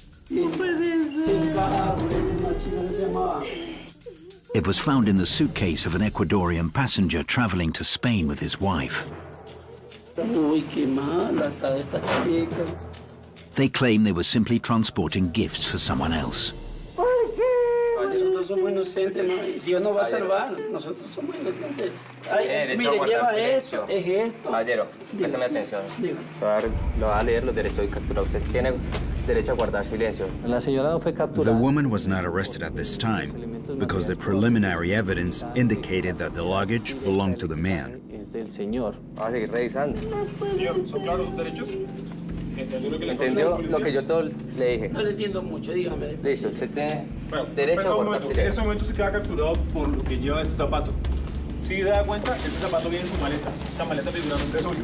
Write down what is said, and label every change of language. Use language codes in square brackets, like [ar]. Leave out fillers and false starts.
[en] It was found in the suitcase of an Ecuadorian passenger traveling to Spain with his wife. They claim they were simply transporting gifts for someone else. [es] Nosotros somos inocentes, Dios nos va a salvar. Nosotros somos inocentes. Ay, mire, lleva esto, es esto. Caballero, préstame atención. Le voy a leer los derechos de captura. Usted tiene derecho a guardar silencio. [en] The woman was not arrested at this time because the preliminary evidence indicated that the luggage belonged to the man. [es] Vamos a seguir revisando. Señor, ¿son claros sus derechos? ¿Entendió lo que yo todo le dije? No le entiendo mucho, dígame. Listo, usted tiene derecho a guardar silencio. En ese momento se queda capturado por lo que lleva ese zapato. Si se da cuenta, ese zapato viene en su maleta. Esta maleta figuramente es suya.